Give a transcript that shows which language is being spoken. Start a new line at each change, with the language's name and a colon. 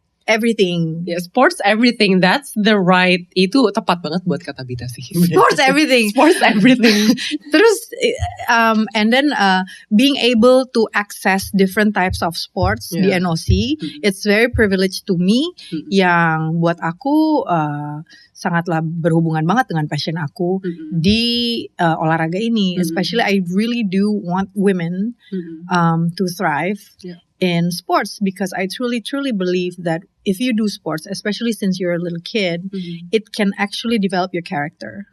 English: everything. Yeah, sports everything. That's the right.
Indonesian: Itu tepat banget buat kata Bita sih.
English: Sports everything. Sports everything.
Indonesian: Terus
English: and then being able to access different types of sports
Indonesian: di NOC,
English: it's very privileged to me.
Indonesian: Yang buat aku sangatlah berhubungan banget dengan passion aku di olahraga ini.
English: Especially I really do want women to thrive in sports, because I truly believe that if you do sports, especially since you're a little kid, it can actually develop your character.